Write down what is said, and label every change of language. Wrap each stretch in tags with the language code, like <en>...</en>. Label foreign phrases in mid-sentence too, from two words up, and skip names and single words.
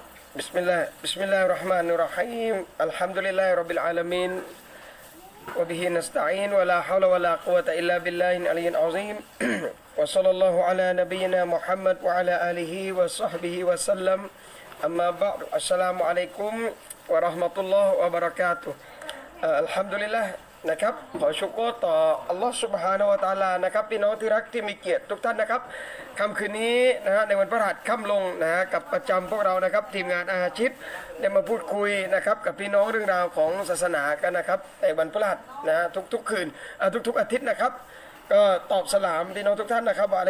<ar>بسم الله الرحمن الرحيم الحمد لله رب العالمين وبه نستعين ولا حول ولا قوة إلا بالله العلي العظيم وصلى الله على نبينا محمد وعلى آله وصحبه وسلم أما بعد السلام عليكم ورحمة الله وبركاته الحمد لله</ar> <th>นะครับขอชุกรต่ออัลลอฮฺซุบฮานะฮูวะตะอาลานะครับพี่น้องที่รักที่มีเกียรติทุกท่านนะครับค่ำคืนนี้นะฮะในวันพฤหัส ค่ำลงนะฮะกับประจำพวกเรานะครับทีมงานอาชิดได้มาพูดคุยนะครับกับพี่น้องเรื่องราวของศาสนากันนะครับในวันพฤหัสนะฮะทุกๆคืนทุกอาทิตย์นะครับก็ตอบสลามพี่น้องทุกท่านนะครับวะอะลัย</th>